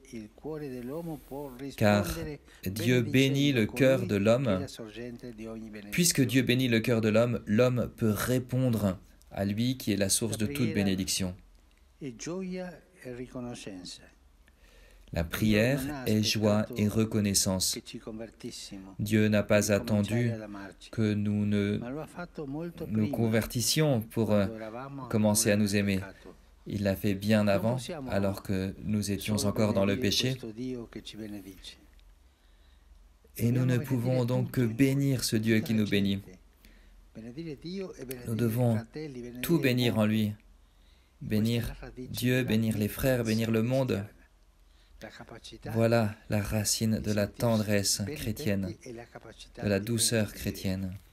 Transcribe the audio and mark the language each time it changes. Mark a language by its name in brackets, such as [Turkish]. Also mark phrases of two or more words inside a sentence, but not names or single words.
[French] Car Dieu bénit le cœur de l'homme. Puisque Dieu bénit le cœur de l'homme, l'homme peut répondre à lui qui est la source de toute bénédiction. » La prière est joie et reconnaissance. [Italian] che ci convertissimo, [French] Dieu n'a pas [Italian] cominciare [French] attendu [Italian] ad amarci, [French] que nous [Italian] ma lo ha fatto molto [French] nous [Italian] prima, [French] convertissions pour [Italian] quando eravamo [French] commencer à [Italian] ancora [French] nous [Italian] nel [French] aimer. [Italian] peccato. [French] Il l'a fait bien avant, alors que nous étions [Italian] Solo [French] encore dans le [Italian] benedire [French] péché. [Italian] questo Dio che ci benedice. [French] Et nous ne pouvons donc que bénir ce Dieu qui nous bénit. Nous devons tout bénir en lui. Bénir Dieu, bénir les frères, bénir le monde. Voilà la racine de la tendresse chrétienne, de la douceur chrétienne.